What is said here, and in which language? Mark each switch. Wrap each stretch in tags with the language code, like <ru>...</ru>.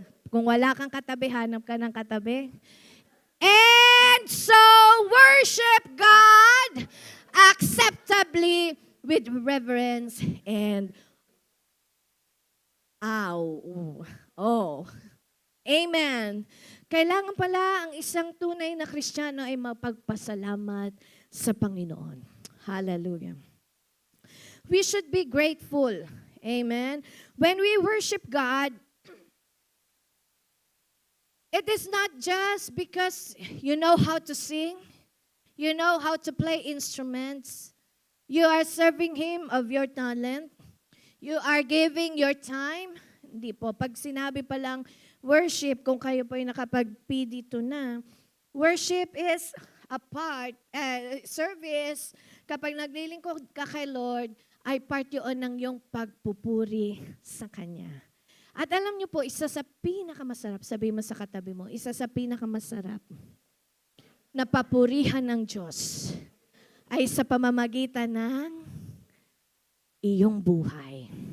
<tl>Kung wala kang katabi, hanap ka ng katabi.</tl> <en>And so, worship God acceptably with reverence and awe. Oh. Amen.</en> <tl>Kailangan pala ang isang tunay na Kristiyano ay mapagpasalamat sa Panginoon.</tl> <en>Hallelujah. We should be grateful. Amen. When we worship God, it is not just because you know how to sing, you know how to play instruments, you are serving Him of your talent, you are giving your time.</en> <tl>Hindi po. Pag sinabi pa lang worship, kung kayo po ay nakapag-P dito na, worship is a part, service, kapag naglilingkod ka kay Lord, ay part yun ng iyong pagpupuri sa Kanya. At alam niyo po, isa sa pinakamasarap, sabi mo sa katabi mo, isa sa pinakamasarap na papurihan ng Diyos ay sa pamamagitan ng iyong buhay.</tl>